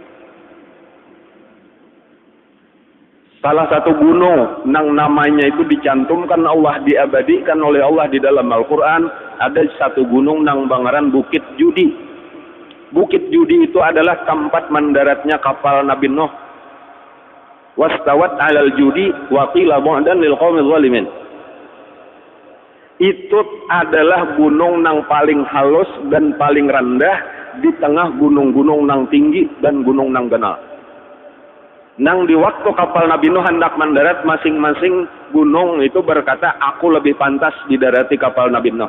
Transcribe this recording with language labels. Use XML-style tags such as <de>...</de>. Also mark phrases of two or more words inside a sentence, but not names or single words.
<bjn>Salah satu gunung nang namanya itu dicantumkan Allah, diabadikan oleh Allah di dalam Al-Quran, ada satu gunung nang bangaran Bukit Judi. Bukit Judi itu adalah tempat mendaratnya kapal Nabi Nuh.</bjn> <ar>واستوت على الجودي وقيل بعدا للقوم الظالمين.</ar> <bjn>Itu adalah gunung nang paling halus dan paling rendah di tengah gunung-gunung nang tinggi dan gunung nang ganal. Nang di waktu kapal Nabi Nuh hendak mendarat, masing-masing gunung itu berkata, aku lebih pantas didarati kapal Nabi Nuh.</bjn>